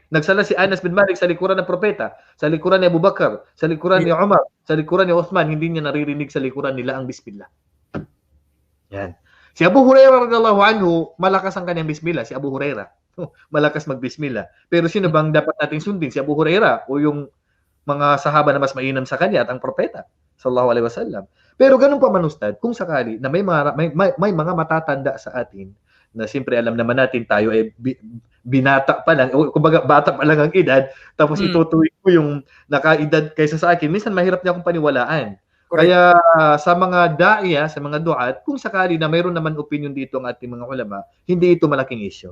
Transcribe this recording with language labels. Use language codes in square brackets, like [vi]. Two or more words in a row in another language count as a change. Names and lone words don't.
[tl] Nagsala si Anas bin Malik sa likuran ng propeta, sa likuran ni Abu Bakar, sa likuran ni Umar, sa likuran ni Uthman, hindi niya naririnig sa likuran nila ang bismillah. Yan. Si Abu Hurairah [ar] رضي الله عنه, [tl] malakas ang kanyang bismillah. Si Abu Hurairah, malakas magbismillah. Pero sino bang dapat nating sundin? Si Abu Hurairah o yung mga sahaba na mas mainam sa kanya at ang propeta [ar] صلى الله عليه وسلم. [tl] Pero ganun pa man, Ustad, kung sakali na may mga matatanda sa atin na siyempre alam naman natin tayo ay binata pa lang, o kumbaga bata pa lang ang edad, tapos itutuwid ko yung nakaedad kaysa sa akin, minsan mahirap niya akong paniwalaan. Correct. Kaya sa mga da'iya, sa mga duat, kung sakali na mayroon naman opinion dito ang ating mga ulama, hindi ito malaking issue.